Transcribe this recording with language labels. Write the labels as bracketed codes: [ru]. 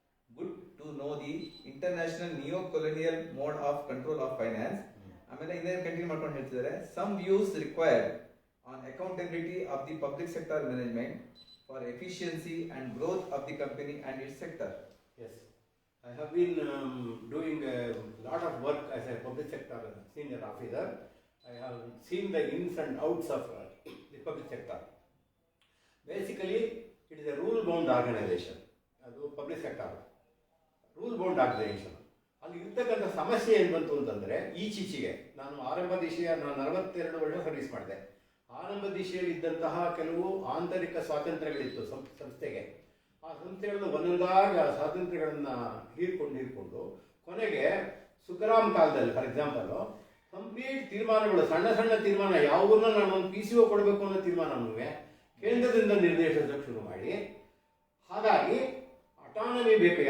[en] Good to know the international new colonial mode of control of finance. [kn] ಆಮೇಲೆ ಇದೇ continue ಮಾಡ್ಕೊಂಡು ಹೇಳ್ತಿದ್ದಾರೆ, [en] Some views required on accountability of the public sector management for efficiency and growth of the company and its sector. Yes, I have been doing a lot of work as a public sector senior officer, I have seen the ins and outs of the public sector. Basically, it is a rule-bound organization. [kn] ಅದು public sector rule bound organisation. ಅಲ್ಲಿ ಇರ್ತಕ್ಕಂಥ ಸಮಸ್ಯೆ ಏನು ಬಂತು ಅಂತಂದರೆ, ಈಚೀಚೆಗೆ ನಾನು ಆರಂಭ ದಿಶೆಯ 42 ವರ್ಷ ಸರ್ವಿಸ್ ಮಾಡಿದೆ. ಆರಂಭ ದಿಶೆಯಲ್ಲಿ ಇದ್ದಂತಹ ಕೆಲವು ಆಂತರಿಕ ಸ್ವಾತಂತ್ರ್ಯಗಳಿತ್ತು ಸಂಸ್ಥೆಗೆ. ಆ ಸಂಸ್ಥೆಗಳನ್ನು ಒಂದೊಂದಾಗ ಸ್ವಾತಂತ್ರ್ಯಗಳನ್ನು ಹೀರ್ಕೊಂಡು ಕೊನೆಗೆ ಸುಖರಾಮ್ ಕಾಲದಲ್ಲಿ ಫಾರ್ ಎಕ್ಸಾಂಪಲು ಕಂಪ್ಲೀಟ್ ತೀರ್ಮಾನಗಳು, ಸಣ್ಣ ಸಣ್ಣ ತೀರ್ಮಾನ ಯಾವುದನ್ನ ನಾನು ಒಂದು PCO ಕೊಡಬೇಕು ಅನ್ನೋ ತೀರ್ಮಾನವೂ ಕೇಂದ್ರದಿಂದ ನಿರ್ದೇಶಿಸೋಕೆ ಶುರು ಮಾಡಿ, ಹಾಗಾಗಿ ಅಟಾನಮಿ ಬೇಕು.